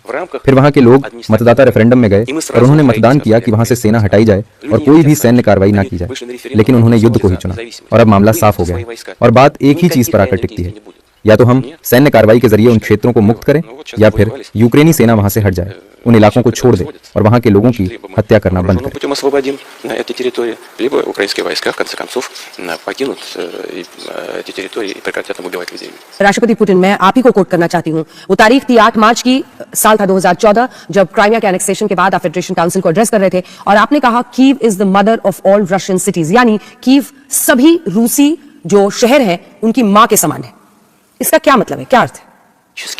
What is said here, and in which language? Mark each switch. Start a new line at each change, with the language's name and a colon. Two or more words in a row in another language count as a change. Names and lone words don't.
Hindi: फिर वहां के लोग मतदाता रेफरेंडम में गए और उन्होंने मतदान किया कि वहां से सेना हटाई जाए और कोई भी सैन्य कार्रवाई ना की जाए, लेकिन उन्होंने युद्ध को ही चुना और अब मामला साफ हो गया। और बात एक ही चीज पर आकर टिकती है, या तो हम सैन्य कार्रवाई के जरिए उन क्षेत्रों को मुक्त करें, या फिर यूक्रेनी सेना वहां से हट जाए, उन इलाकों को छोड़ दे और वहां के लोगों की हत्या करना बंद करे।
Russian: Путем освободим эти территории, либо украинские войска в конце концов покинут эти территории и прекратят там убивать людей.
Hindi: राष्ट्रपति पुतिन, मैं आप ही को कोट करना चाहती हूँ। वो तारीख थी 8 मार्च की, साल था 2014, जब क्राइमिया के एनेक्सेशन के बाद आप फेडरेशन काउंसिल को एड्रेस कर रहे थे, और आपने कहा
English: Kiev is the mother of all Russian cities,
Hindi: यानी कीव सभी रूसी जो शहर हैं उनकी माँ के समान है। इसका क्या मतलब है, क्या अर्थ है?